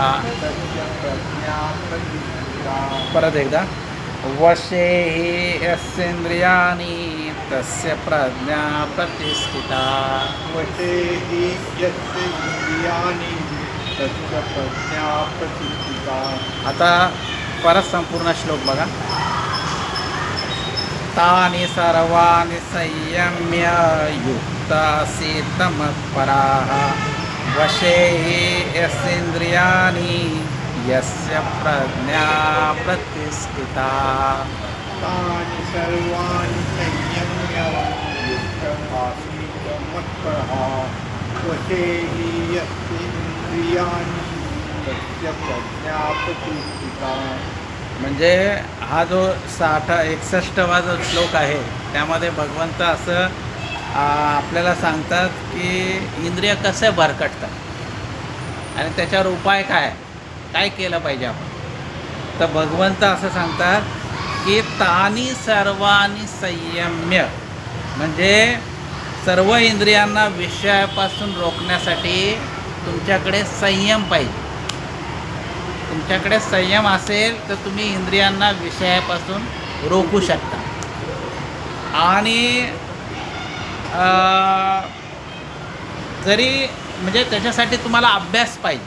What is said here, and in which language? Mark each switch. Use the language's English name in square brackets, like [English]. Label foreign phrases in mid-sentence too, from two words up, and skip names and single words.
[Marathi] परत एकदा. [Sanskrit] वशे हि यस्येन्द्रियाणि तस्य प्रज्ञा प्रतिष्ठिता वशे हि यस्येन्द्रियाणि तस्य प्रज्ञा प्रतिष्ठिता. [Marathi] आता परत संपूर्ण श्लोक बघा. [Sanskrit] तानि सर्वाणि संयम्य युक्त आसीत मत्परः वशे हि यस्येन्द्रियाणि यस्य प्रज्ञा प्रतिष्ठिता. तानि सर्वाणि संयम्य युक्त आसीत मत्परः वशे हि यस्येन्द्रियाणि तस्य प्रज्ञा प्रतिष्ठिता. [Marathi] म्हणजे हा जो 61वा जो श्लोक आहे त्यामध्ये भगवंत असं आपल्याला सांगतात की इंद्रिय कसे भरकटतात आणि त्याच्यावर उपाय काय केलं पाहिजे आपण. तर भगवंत असं सांगतात की [Sanskrit] तानि सर्वाणि संयम्य, [Marathi] म्हणजे सर्व इंद्रियांना विषयापासून रोखण्यासाठी तुमच्याकडे संयम पाहिजे. तुमच्याकडे संयम असेल तर तुम्ही इंद्रियांना विषयापासून रोखू शकता. आणि जरी म्हणजे त्याच्यासाठी तुम्हाला अभ्यास पाहिजे.